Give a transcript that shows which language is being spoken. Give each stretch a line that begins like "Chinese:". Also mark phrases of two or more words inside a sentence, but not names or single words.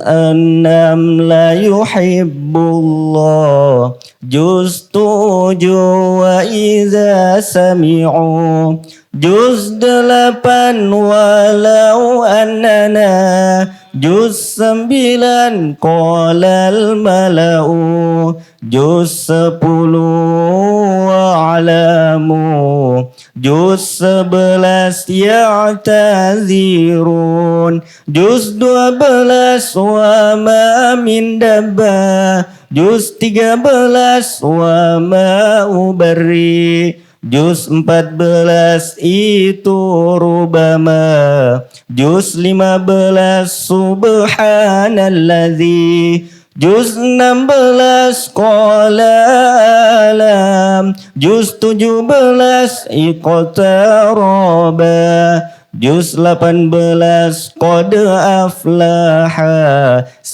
Arabic: 6 لا يحب الله، جزء 7 وإذا سمعوا، جزء 8 ولو أننا، جزء 9 قال الملأ، جزء 10 واعلموا، جزء 11 يعتذرون، جزء 12 وما من دابة, جزء 13 وما أبرئ، جزء 14 itu ربما، جزء 15 سبحان الذي، جزء 16 قال ألم، جزء 17 اقترب، جزء 18 قد أفلح,